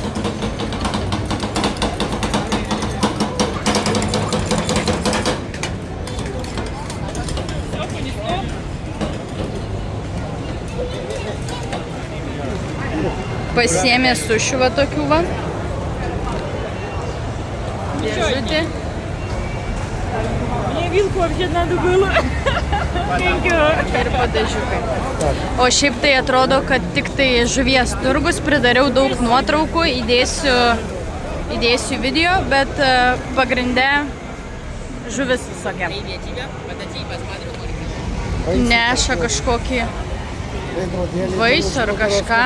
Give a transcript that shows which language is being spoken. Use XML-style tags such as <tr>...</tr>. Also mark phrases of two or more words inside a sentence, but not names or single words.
<lt>Pasiėmė sušių va tokių va. Dėžutė.</lt> <ru>Мне вилку вообще надо было.</ru> <lt>Ir padažiukai. O šiaip tai atrodo, kad tik tai žuvies turgus, pridariau daug nuotraukų, įdėsiu video, bet pagrinde žuvis visokia. Neša kažkokį vaisių ar kažką.</lt>